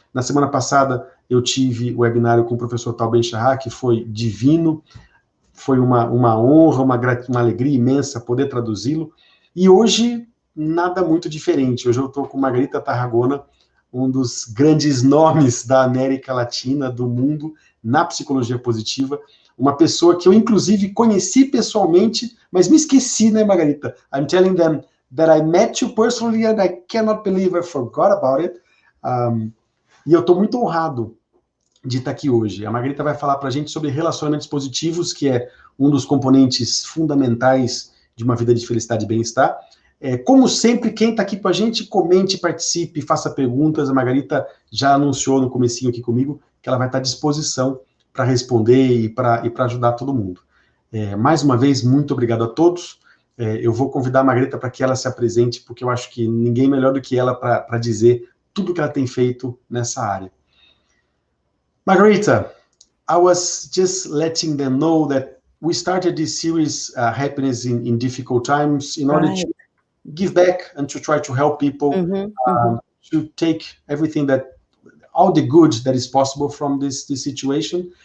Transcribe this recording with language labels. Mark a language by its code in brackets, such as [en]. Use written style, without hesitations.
[pt] Na semana passada eu tive o webinário com o professor Tal Ben-Shahar, que foi divino, foi uma honra, uma alegria imensa poder traduzi-lo, e hoje nada muito diferente. Hoje eu estou com Margarita Tarragona, um dos grandes nomes da América Latina, do mundo, na psicologia positiva, uma pessoa que eu, inclusive, conheci pessoalmente, mas me esqueci, né, Margarita? [en] I'm telling them that I met you personally and I cannot believe I forgot about it. [pt] E eu estou muito honrado de estar aqui hoje. A Margarita vai falar para a gente sobre relacionamentos positivos, que é um dos componentes fundamentais de uma vida de felicidade e bem-estar. Como sempre, quem está aqui com a gente, comente, participe, faça perguntas. A Margarita já anunciou no comecinho aqui comigo que ela vai estar à disposição para responder e para ajudar todo mundo. Mais uma vez, muito obrigado a todos. Eu vou convidar a Margarita para que ela se apresente, porque eu acho que ninguém melhor do que ela para dizer tudo que ela tem feito nessa área. [en] Margarita, I was just letting them know that we started this series, Happiness in Difficult Times, in order to give back and to try to help people to take everything all the good that is possible from this situation.